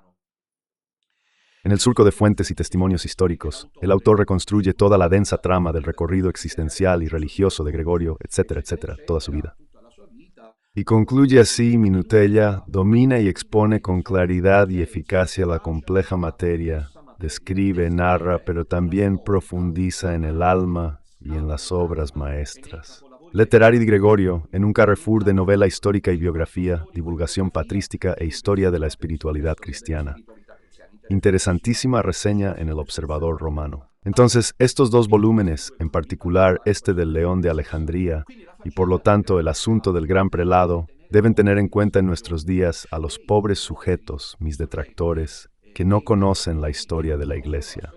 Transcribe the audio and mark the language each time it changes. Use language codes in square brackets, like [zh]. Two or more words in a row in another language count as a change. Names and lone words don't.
[es] En el surco de fuentes y testimonios históricos, el autor reconstruye toda la densa trama del recorrido existencial y religioso de Gregorio, etcétera, toda su vida. Y concluye así: Minutella domina y expone con claridad y eficacia la compleja materia, describe, narra, pero también profundiza en el alma y en las obras maestras. [it] Letterari di Gregorio, [es] en un carrefour de novela histórica y biografía, divulgación patrística e historia de la espiritualidad cristiana. Interesantísima reseña en el Observador Romano. Entonces, estos dos volúmenes, en particular este del León de Alejandría, y por lo tanto el asunto del gran prelado, deben tener en cuenta en nuestros días a los pobres sujetos, mis detractores, que no conocen la historia de la Iglesia.